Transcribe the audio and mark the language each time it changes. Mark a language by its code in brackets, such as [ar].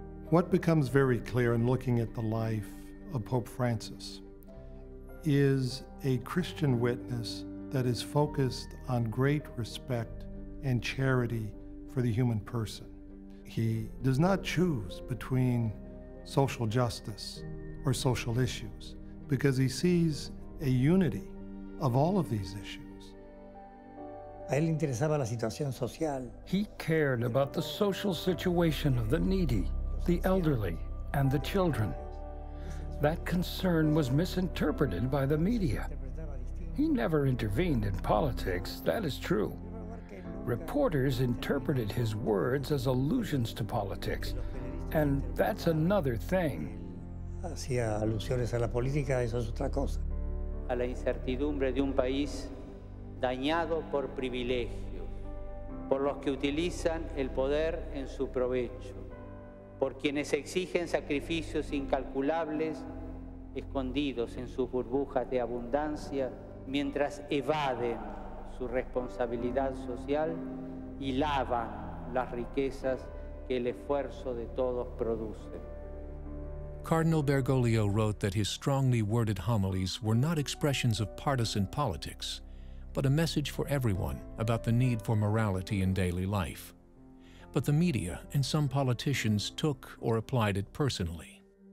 [en] What becomes very clear in looking at the life of Pope Francis is a Christian witness that is focused on great respect and charity for the human person. He does not choose between social justice or social issues because he sees a unity of all of these issues. [es] A él le interesaba la situación social. [en] He cared about the social situation of the needy, the elderly, and the children. That concern was misinterpreted by the media. He never intervened in politics, that is true. Reporters interpreted his words as allusions to politics, and that's another thing. [es] Hacía alusiones a la política, eso es otra cosa. A la incertidumbre de un país dañado por privilegios, por los que utilizan el poder en su provecho, por quienes exigen sacrificios incalculables escondidos en sus burbujas de abundancia mientras evaden su responsabilidad social y lavan las riquezas que el esfuerzo de todos produce. [en] Cardinal Bergoglio wrote that his strongly worded homilies were not expressions of partisan politics, but a message for everyone about the need for morality in daily life. But the media and some politicians took or applied it personally.